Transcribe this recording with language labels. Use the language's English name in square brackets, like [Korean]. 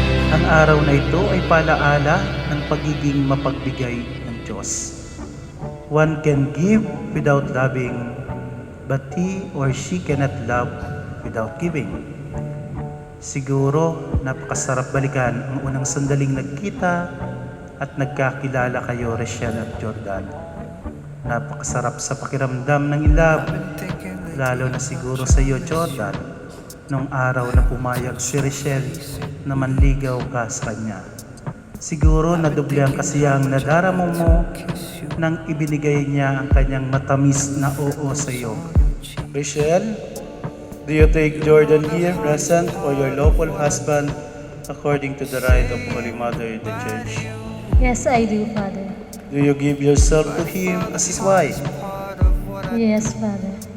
[Filipino] Ang araw na ito ay palaala ng pagiging mapagbigay ng Diyos. [English] One can give without loving, but he or she cannot love without giving. [Filipino] Siguro napakasarap balikan ang unang sandaling nagkita at nagkakilala kayo, Rachel at Jordan. Napakasarap sa pakiramdam ng love, lalo na siguro sa iyo, Jordan, nung araw na pumayag si Rachel na manligaw ka sa kanya. Siguro nadoble ang kasiyang nadarama mo nang ibinigay niya ang kanyang matamis na oo sa iyo. [English] Rachel, do you take Jordan here present for your lawful husband according to the rite of Holy Mother the Church? Yes, I do, Father. Do you give yourself to him as his wife? Yes, Father.